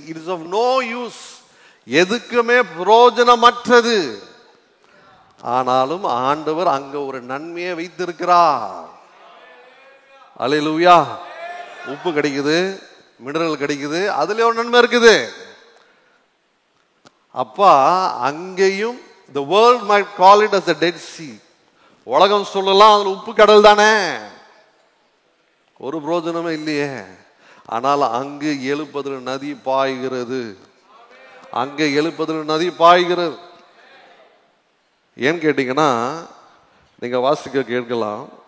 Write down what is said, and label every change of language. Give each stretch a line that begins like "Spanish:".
English: It is of no use.
Tamil: எதுக்குமே பிரயோஜனமற்றது. ஆனாலும் ஆண்டவர் அங்க ஒரு நன்மையை வைத்திருக்கிறார். அல்லேலூயா. உப்பு கிடைக்குது, மினரல் கிடைக்குது, அதுல ஒரு நன்மை இருக்குது. அப்பா அங்கேயும்
English: the world might call it as a dead sea.
Tamil: உலகம் சொல்லலாம் அதுல உப்பு கடல் தானே, ஒரு பிரயோஜனமே இல்லையே. ஆனால் அங்கு எழுப்புதல் நதி பாய்கிறது. அங்கே 70 நதி பாய்கிறது. ஏன்னு கேட்டீங்கன்னா, நீங்க வாசிக்க கேட்கலாம்.